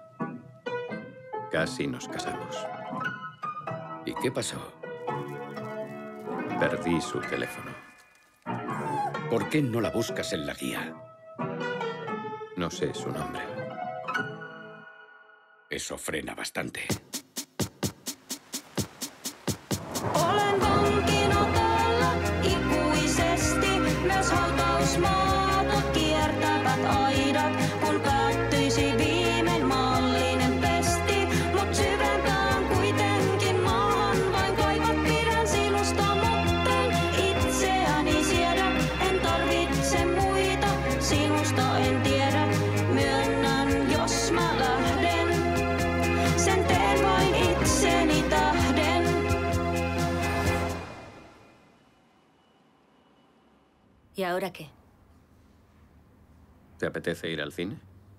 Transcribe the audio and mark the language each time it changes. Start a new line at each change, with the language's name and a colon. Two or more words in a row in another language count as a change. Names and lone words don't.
Spanish: Casi nos casamos. ¿Y qué pasó? Perdí su teléfono. ¿Por qué no la buscas en la guía? No sé su nombre. Eso frena bastante.
Finnish: Olen vankina täällä ikuisesti. Myös hautausmaata kiertävät aidat, kun päättyisi viimein maallinen pesti. Mut syvempään kuitenkin maahan vain kaivat, pidän sinusta, mutten itseäni siedä. En tarvitse muita, sinusta en tiedä. Myönnän, jos mä lähden, sen teen vain itseni tähden.
Spanish: ¿Y ahora qué? ¿Te apetece ir al cine?